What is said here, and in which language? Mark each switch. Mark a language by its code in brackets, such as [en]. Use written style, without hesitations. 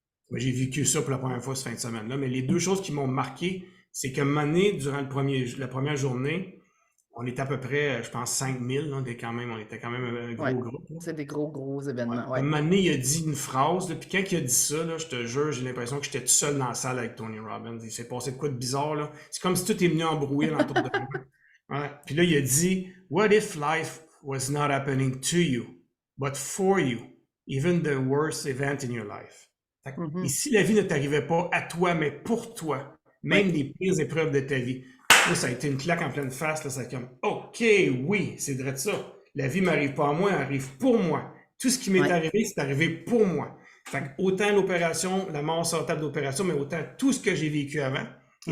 [fr] Mais j'ai vécu ça pour la première fois cette fin de semaine-là. Mais les deux choses qui m'ont marqué, c'est qu'à un moment donné, durant la première journée, on était à peu près, je pense, 5000, là. On était quand même un Ouais. gros groupe, là. C'est des gros Ouais. événements. À un Ouais. moment donné, il a dit une phrase, là, puis quand il a dit ça, là, je te jure, j'ai l'impression que j'étais tout seul dans la salle avec Tony Robbins. Il s'est passé de quoi de bizarre, là. C'est comme si tout est venu embrouiller autour de moi. Ouais. Puis là, il a dit, [en] What if life was not happening to you, but for you, even the worst event in your life? [fr] Et Mhm. si la vie ne t'arrivait pas à toi, mais pour toi, même Ouais. les pires épreuves de ta vie, là, ça a été une claque en pleine face, là, c'est comme, OK, oui, c'est vrai de ça. La vie m'arrive pas à moi, elle arrive pour moi. Tout ce qui m'est Ouais. arrivé, c'est arrivé pour moi. Fait que autant l'opération, la mort sur la table d'opération, mais autant tout ce que j'ai vécu avant est